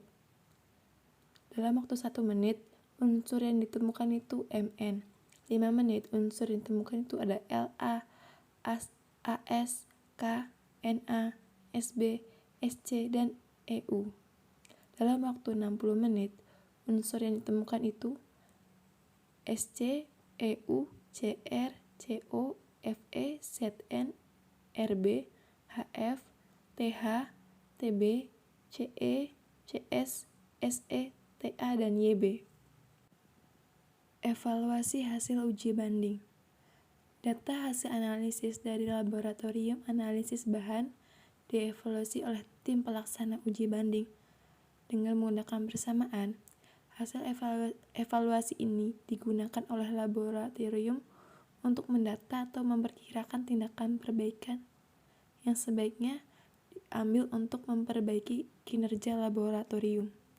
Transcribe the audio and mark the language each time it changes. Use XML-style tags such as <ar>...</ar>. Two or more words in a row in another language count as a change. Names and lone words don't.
<id>Dalam waktu 1 menit, unsur yang ditemukan itu Mn. 5 menit, unsur yang ditemukan itu ada La, As, K, Na, Sb, Sc, dan Eu. Dalam waktu 60 menit, unsur yang ditemukan itu Sc, Eu, Cr, Co, Fe, Zn, Rb, Hf, Th, Tb, Ce, Cs, Se, Ta, dan Yb. Evaluasi hasil uji banding. Data hasil analisis dari laboratorium analisis bahan dievaluasi oleh tim pelaksana uji banding. Dengan menggunakan bersamaan, hasil evaluasi ini digunakan oleh laboratorium untuk mendata atau memperkirakan tindakan perbaikan yang sebaiknya diambil untuk memperbaiki kinerja laboratorium.</id>